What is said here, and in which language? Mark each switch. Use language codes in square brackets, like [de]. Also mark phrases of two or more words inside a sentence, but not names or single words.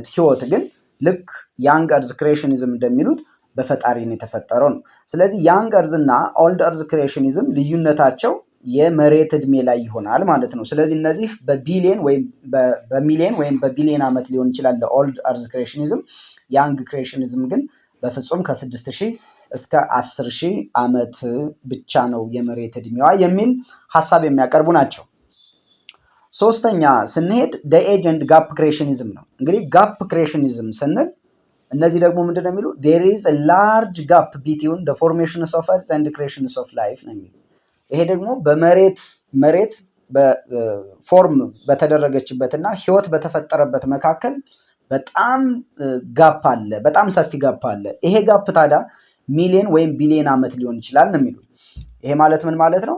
[am] ህይወት ግን ልክ [en] young earth creationism [am] እንደሚሉት በፈጣሪ ነው የተፈጠረው ነው። ስለዚህ [en] young earth [am] እና [en] old earth creationism [am] ልዩነታቸው የመሬት እድሜ ላይ ይሆናል ማለት ነው። ስለዚህ እነዚህ በቢሊየን ወይም በሚሊየን ወይም በቢሊየን ዓመት ሊሆን ይችላል ለኦልድ አርዝ ክሪኤሽኒዝም። [en] young creationism [am] ግን በፍጹም ከ6000 እስከ 10000 ዓመት ብቻ ነው የመሬት እድሜዋ የሚል ሀሳብ የሚያቀርቡ ናቸው። ሶስተኛ ስንሄድ [en] the age and gap creationism [am] ነው። እንግዲህ [en] gap creationism [am] ስንል እነዚህ ደግሞ ምንድነው የሚሉ [en] there is a large gap between the formations of earth and the creations of life [am] ነው የሚሉ። ይሄ ደግሞ መሬት በፎርም በተደረገችበትና ህይወት በተፈጠረበት መካከል በጣም ጋፕ አለ፣ በጣም ሰፊ ጋፕ አለ። ይሄ ጋፕ ታዲያ ሚሊዮን ወይም ቢሊዮን ዓመት ሊሆን ይችላል ነው የሚሉ። ይሄ ማለት ምን ማለት ነው?